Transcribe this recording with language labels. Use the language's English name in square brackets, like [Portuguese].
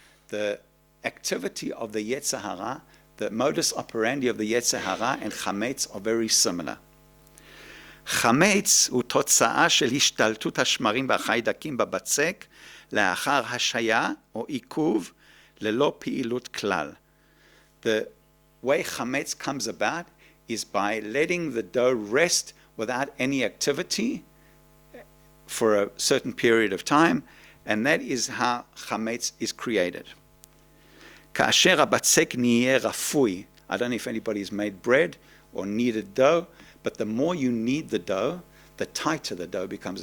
[English] The activity of the yetzer hara, the modus operandi of the yetzer hara and chametz are very similar. [Hebrew] חמץ הוא תוצאה של השתלטות השמרים והחיידקים בבצק לאחר השהיה או עיכוב ללא פעילות כלל. [English] The way chametz comes about is by letting the dough rest without any activity for a certain period of time, and that is how chametz is created. [Hebrew] כאשר הבצק נהיה רפוי, [English] I don't know if anybody's made bread or kneaded dough, but the more you knead the dough, the tighter the dough becomes.